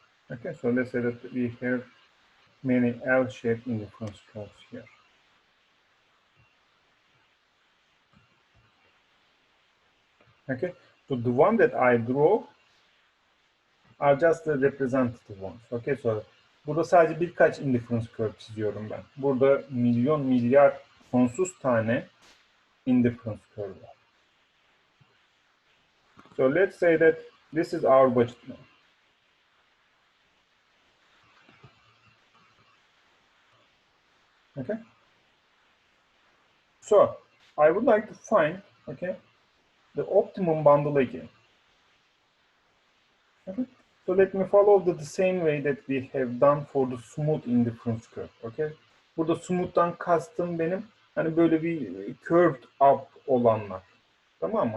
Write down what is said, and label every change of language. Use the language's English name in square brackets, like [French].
[English] Okay, so let's say that we have many L-shaped indifference curves here. Okay, so the one that I draw are just the representative ones. [Turkish] Okay, so burada sadece birkaç indifference curve çiziyorum ben. Burada milyon milyar sonsuz tane indifference curve var. [English] So let's say that this is our budget line. Okay. So I would like to find, okay, the optimum bundle again. Okay. So let me follow the same way that we have done for the smooth indifference curve. Okay. [Turkish] Burada smooth'tan kastım benim hani böyle bir curved up olanlar. Tamam mı?